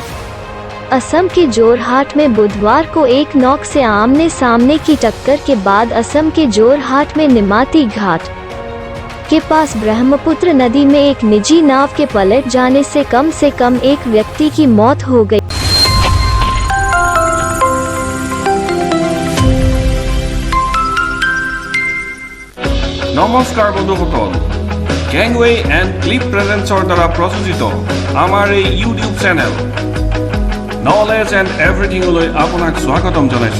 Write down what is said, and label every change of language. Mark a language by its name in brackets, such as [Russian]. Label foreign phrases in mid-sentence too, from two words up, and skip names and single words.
[Hindi] असम के जोरहाट में बुधवार को एक नौक से आमने सामने की टक्कर के बाद असम के जोरहाट में निमाती घाट के पास ब्रह्मपुत्र नदी में एक निजी नाव के पलट जाने से कम एक व्यक्ति की मौत हो गई। [Assamese] নমস্কাৰ বন্ধুসকল, গেংৱে এণ্ড ক্লিপ প্ৰেজেন্সৰ দ্বাৰা প্ৰযোজিত আমাৰ এই [English] YouTube channel [Assamese] নলেজ এণ্ড এভৰিথিঙলৈ আপোনাক স্বাগতম জনাইছোঁ।